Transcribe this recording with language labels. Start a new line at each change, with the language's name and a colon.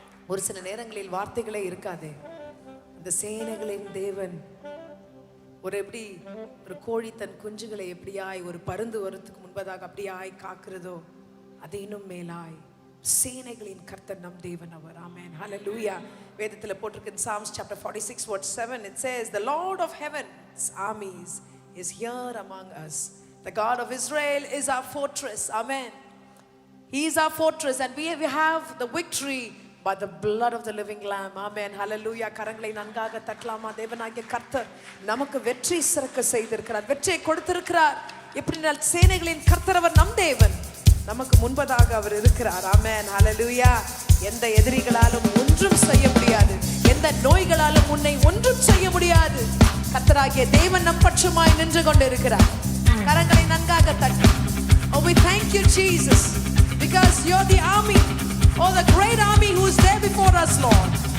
Tamil: ஒரு சில நேரங்களில் வார்த்தைகளே இருக்காதே. இந்த சேனைகளின் தேவன் எப்படி ஒரு கோழி தன் குஞ்சுகளை எப்படியாய் ஒரு பருந்து வரத்துக்கு முன்பதாக அப்படியாய் காக்கிறதோ, அது இன்னும் மேலாய் சேனைகளின் கர்த்தர் நம் தேவன் அவர். ஆமென், ஹalleluya. வேதத்தில் போட்டிருக்கு
English: in Psalms chapter 46 verse 7, it says, the Lord of heaven's armies is here among us. The God of Israel is our fortress. Amen. He is our fortress and we have the victory by the blood of the living lamb. Amen, hallelujah.
Tamil: கரங்களை நன்காக தட்டலாமா? தேவனாகிய கர்த்தர் நமக்கு வெற்றி சிறக்க செய்திருக்கிறார், வெற்றியை கொடுத்திருக்கிறார். எப்படினால் சேனைகளின் கர்த்தர் அவர் நம் தேவன், நமக்கு முன்பதாக அவர் இருக்கிறார். ஆமென், ஹalleluya. எந்த எதிரிகளாலும் ஒன்றும் செய்ய முடியாது, எந்த நோய்களாலும் உன்னை ஒன்றும் செய்ய முடியாது. கர்த்தராகிய தேவன் நம் பட்சமாய் நின்று கொண்டிருக்கிறார். கரங்களை நன்காக தட்டி.
English: Oh, we thank you Jesus, because you're the army, oh the great army who is there before us, Lord.